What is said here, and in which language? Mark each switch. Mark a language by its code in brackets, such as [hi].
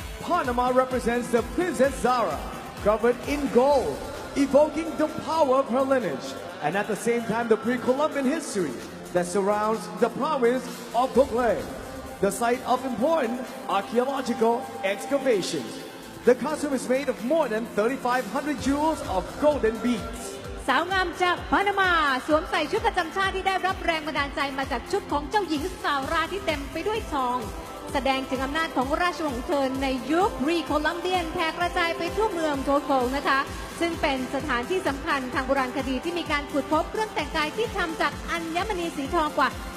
[en] Panama represents the Princess Zara, covered in gold, evoking the power of her lineage, and at the same time the pre-Columbian history that surrounds the province of Boclé, the site of important archaeological excavations. The costume is made of more than 3,500 jewels of golden beads. [th] สาวงามจากปานามาสวมใส่ชุดประจำชาติที่ได้รับแรงบันดาลใจมาจากชุดของเจ้าหญิงซาร่าที่เต็มไปด้วยทองแสดงถึงอำนาจของราชวงศ์เทิร์นในยุครีโคลัมเบียนแผ่กระจายไปทั่วเมืองโทโกนะคะซึ่งเป็นสถานที่สำคัญทางโบราณคดีที่มีการขุดพบเครื่องแต่งกายที่ทำจากอัญมณีสีทองกว่า